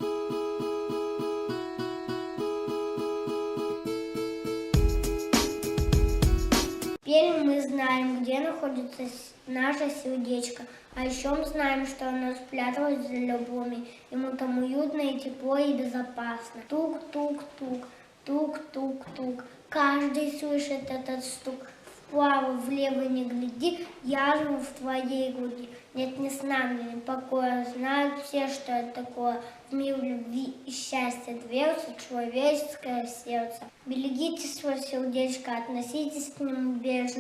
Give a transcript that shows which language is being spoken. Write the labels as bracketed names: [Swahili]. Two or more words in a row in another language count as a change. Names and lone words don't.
[Russian] Теперь мы знаем, где находится наше сердечко. А еще мы знаем, что оно спряталось за любыми. Ему там уютно и тепло и безопасно. Тук-тук-тук, тук-тук-тук. Каждый слышит этот стук. Вправо, влево не гляди, я живу в твоей груди. Нет ни сна, ни покоя. Знают все, что это такое. В мир любви и счастья дверца человеческое сердце. Берегите свое сердечко, относитесь к нему бережно.